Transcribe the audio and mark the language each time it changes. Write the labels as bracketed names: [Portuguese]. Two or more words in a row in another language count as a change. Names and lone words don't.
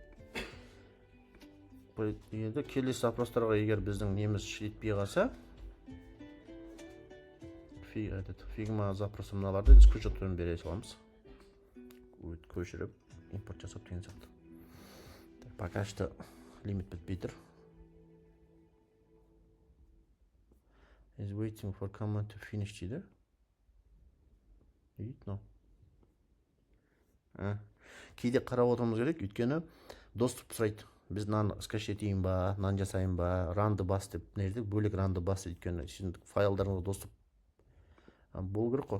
[Kazakh] Енді келесі запростарға егер біздің неміз жетпей қалса, Figma запросы мыналарды скриншотпен бере саламыз. Көшіріп, импорт жасап деген сияқты. [Russian] Пока что [Kazakh] лимит бітпей тұр. [English] Is waiting for command to finish дейді. [Kazakh] Видно. Кейде қарап отырмыз керек, өйткені доступ сұрайды. Біз наны скачать етейін ба, наны жасайын ба, ранды бас деп, бөлек ранды бас деп, өйткені файлдарыңызға доступ болу керек қой.